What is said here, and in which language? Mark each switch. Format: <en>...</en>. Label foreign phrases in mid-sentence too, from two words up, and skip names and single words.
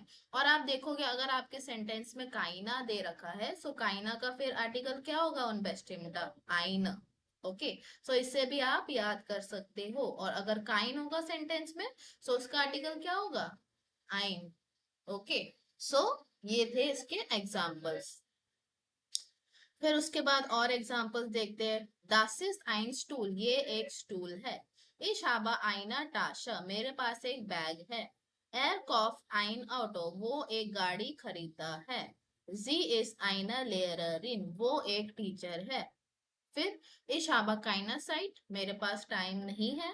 <hi>और आप देखोगे अगर आपके सेंटेंस में काइना दे रखा है काइना का फिर आर्टिकल क्या होगा उन बेस्टिम्प्टा, आइन। ओके। इससे भी आप याद कर सकते हो। और अगर काइन होगा सेंटेंस में उसका आर्टिकल क्या होगा, आइन। ओके। ये थे इसके एग्जाम्पल्स। फिर उसके बाद और एग्जाम्पल्स देखते हैं।</hi> <de>Das ist ein स्टूल,</de> <hi>ये एक स्टूल है।</hi> <de>Ich habe eine Tasche,</de> <hi>मेरे पास एक बैग है।</hi> <de>Er kauft ein Auto,</de> <hi>वो एक गाड़ी खरीदता है।</hi> <de>Sie ist eine Lehrerin,</de> <hi>वो एक टीचर है।</hi> <de>फिर Ich habe keine Zeit,</de> <hi>मेरे पास टाइम नहीं है।</hi>